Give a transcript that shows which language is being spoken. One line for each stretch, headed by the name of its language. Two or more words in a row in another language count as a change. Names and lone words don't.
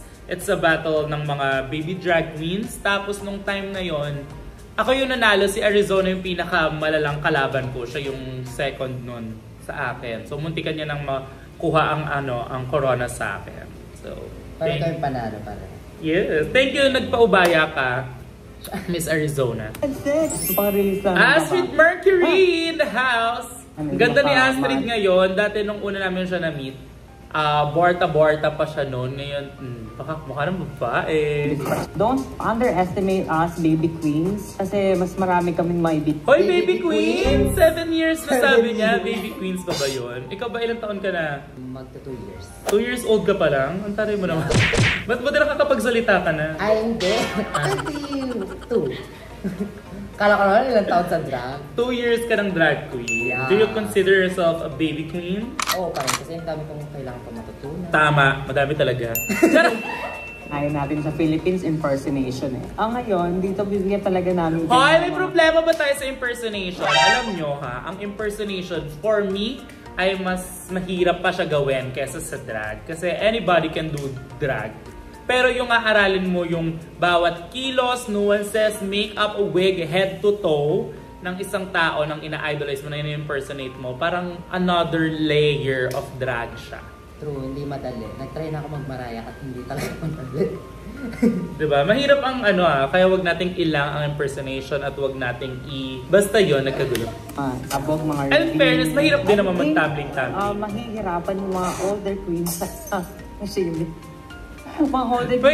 English: It's a battle
Filipino: ng mga
English: baby drag queens.
Filipino: Tapos nung time na yon, ako yung nanalo, si Arizona yung pinakamalalang kalaban ko. Siya yung second nun sa akin. So muntikan niya nang makuha ang corona sa akin. So, parang kayong panalo para.
English: Yes. Thank you,
Filipino: nagpaubaya ka, Miss Arizona. Pang-release lang.
English: Astrid Mercury in the house!
Filipino: Ang ganda ni Astrid ngayon. Dati nung una namin siya na-meet, borta-borta pa siya noon. Ngayon, baka mukha ng babae.
English: Don't underestimate us, baby queens.
Filipino: Kasi mas marami kaming maibit. Hoy,
English: baby queen!
Filipino: 7 years na sabi niya.
English: Baby queens
Filipino: pa ba yun? Ikaw ba ilang taon ka na? Magta 2 years. 2 years old ka pa lang? Ang taray mo naman. Ba't ba nakakapagsalita ka na? Ay, hindi. 32. Kala ko naman ilang taon sa drag. 2 years ka ng drag queen.
English: Yeah. Do you consider yourself a baby queen?
Filipino: Oo, parang kasi ang dami kong kailangan pa matutunan. Tama, madami talaga. Ayaw natin sa Philippines impersonation eh. Ngayon, dito bigyan talaga namin... Hoy, may problema ba tayo sa impersonation? Alam nyo ha, ang impersonation
English: for me
Filipino: ay mas mahirap pa siya gawin kesa sa drag.
English: Kasi anybody can do drag.
Filipino: Pero yung aaralin mo yung bawat kilos, nuances, makeup, wig,
English: head to toe
Filipino: ng isang tao nang ina-idolize mo na in-impersonate mo, parang
English: another layer of drag
Filipino: siya. True, hindi madali. Nag-try na ako mag-Mariah at hindi talaga madali. Diba? Mahirap ang kaya wag nating ilang ang impersonation at wag nating basta yun, nagkagulo. Abog mga...
English: And fairness,
Filipino: mahirap din naman mag-tumbling-tumbling. Mahihirapan yung mga
English: older queens
Filipino: kasi mga
English: older queens.